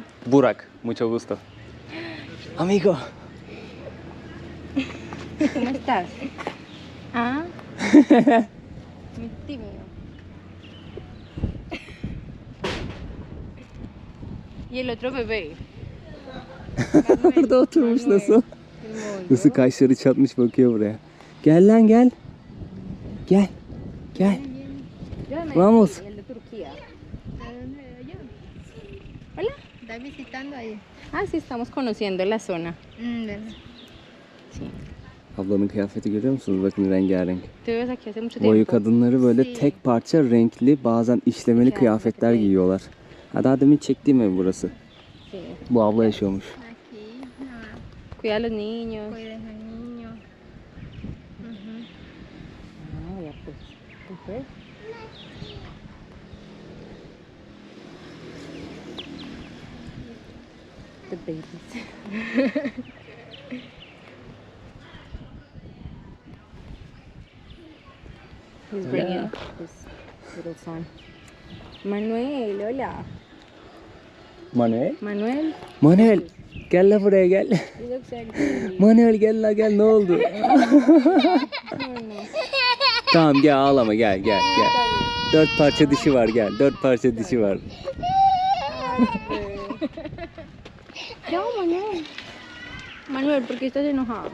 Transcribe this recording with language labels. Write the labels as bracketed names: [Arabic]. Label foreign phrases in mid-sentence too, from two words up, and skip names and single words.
[Spanish] Burak. Mucho gusto. Amigo. ¿Cómo estás? Ah. Muy tímido. Y el otro bebé. [Turkish] Orada oturmuş Manuel. nasıl? Nasıl kaşları çatmış bakıyor buraya. Gel lan gel. Gel. Gel. [Spanish] Yo de Vamos. Medellín, el de Turquía. ¿De dónde de allá? Hola. ¿Estás visitando ahí? Ah, sí, estamos conociendo la zona. ¿Verdad? Sí. [Turkish] Ablanın kıyafeti görüyor musunuz? Bakın rengarenk. [Spanish] Te ves aquí hace mucho tiempo. [Turkish] Boyu kadınları böyle [Spanish] Sí. [Turkish] tek parça renkli bazen işlemeli kıyafetler giyiyorlar. Ha, daha demin çektiğim ev burası. [Spanish] Sí. [Turkish] Bu abla yaşıyormuş. [Spanish] Aquí, nada. Cuida a los niños. Cuides al niño. Ujú. Ah, ya pues. Pues. [English] The babies. He's bringing his little son. [Spanish] Manuel, hola. Manuel? Manuel. [Turkish] Manuel gel la buraya gel. [English] You look so good. [Turkish] Manuel gel la gel ne oldu? Tamam gel ağlama gel gel gel. 4 parça dişi var gel. 4 parça dişi var. Ya, Manuel. [Spanish] Manuel, ¿por qué estás enojado?